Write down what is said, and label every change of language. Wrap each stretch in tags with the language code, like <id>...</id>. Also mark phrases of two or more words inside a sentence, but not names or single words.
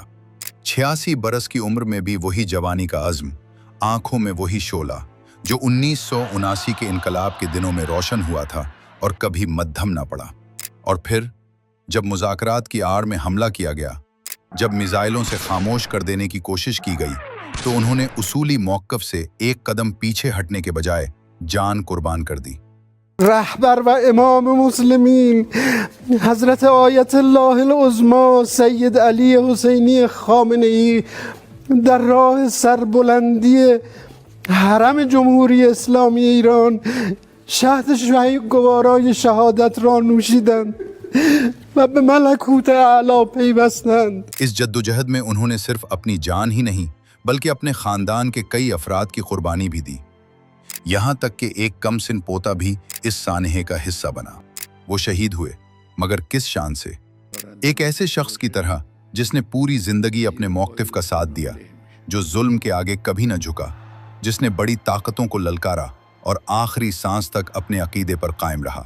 <hi>86 बरस की उम्र में भी वही जवानी का अज़्म, आंखों में वही शोला जो 1979 के इनकलाब के दिनों में रोशन हुआ था और कभी मद्धम ना पड़ा। और फिर जब मुज़ाकरात की आड़ में हमला किया गया, जब मिसाइलों से खामोश कर देने की कोशिश की गई, तो उन्होंने उसूली मौक़िफ़ से एक कदम पीछे हटने के बजाय जान कुर्बान कर दी।</hi> <fa>رهبر و امام مسلمین حضرت آیت الله العظمی سید علی حسینی خامنه ای در راه سربلندی حرم جمهوری اسلامی ایران شهد گوارای شهادت را نوشیدند و به ملکوت اعلی پیوستند.</fa> <hi>इस जद्दोजहद में उन्होंने सिर्फ अपनी जान ही नहीं, बल्कि अपने ख़ानदान के कई अफराद की कुर्बानी भी दी। यहाँ तक कि एक कम सिन पोता भी इस सानहे का हिस्सा बना। वो शहीद हुए, मगर किस शान से? एक ऐसे शख्स की तरह जिसने पूरी जिंदगी अपने मौक़िफ़ का साथ दिया, जो जुल्म के आगे कभी न झुका, जिसने बड़ी ताकतों को ललकारा और आखिरी सांस तक अपने अकीदे पर कायम रहा।</hi>